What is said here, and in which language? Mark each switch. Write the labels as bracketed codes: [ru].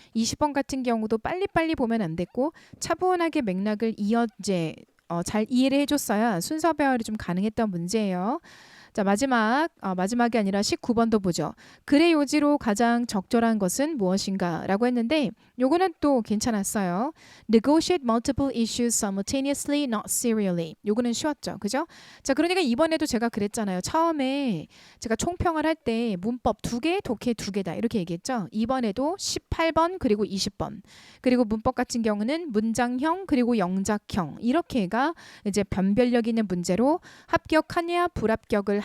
[ko] 20번 같은 경우도 빨리빨리 보면 안 됐고 차분하게 맥락을 잘 이해를 해줬어야 순서 배열이 좀 가능했던 문제예요. 자 마지막이 아니라 19번도 보죠. 글의 요지로 가장 적절한 것은 무엇인가 라고 했는데 요거는 또 괜찮았어요. [en] Negotiate multiple issues simultaneously, not serially. [ko] 요거는 쉬웠죠. 그죠? 자 그러니까 이번에도 제가 그랬잖아요. 처음에 제가 총평을 할 때 문법 2개, 독해 2개다 이렇게 얘기했죠. 이번에도 18번 그리고 20번 그리고 문법 같은 경우는 문장형 그리고 영작형 이렇게가 이제 변별력 있는 문제로 합격하냐 불합격을